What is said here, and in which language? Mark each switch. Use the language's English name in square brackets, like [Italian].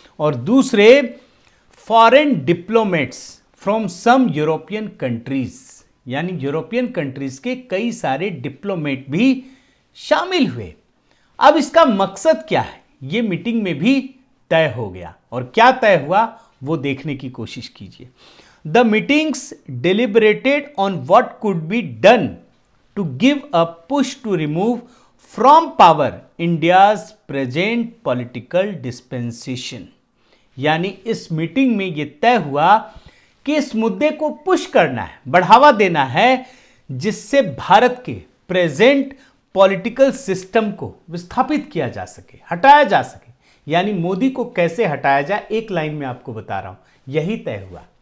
[Hindi] और दूसरे [English] foreign diplomats from some European countries, [Hindi] यानी यूरोपियन कंट्रीज के कई सारे डिप्लोमेट भी शामिल हुए। अब इसका मकसद क्या है ये मीटिंग में भी तय हो गया, और क्या तय हुआ वो देखने की कोशिश कीजिए। [English] The meetings deliberated on what could be done to give a push to remove from power India's present political dispensation। [Hindi] यानी इस मीटिंग में यह तय हुआ कि इस मुद्दे को पुश करना है, बढ़ावा देना है, जिससे भारत के प्रेजेंट पॉलिटिकल सिस्टम को विस्थापित किया जा सके, हटाया जा सके। यानी मोदी को कैसे हटाया जाए, एक लाइन में आपको बता रहा हूं, यही तय हुआ।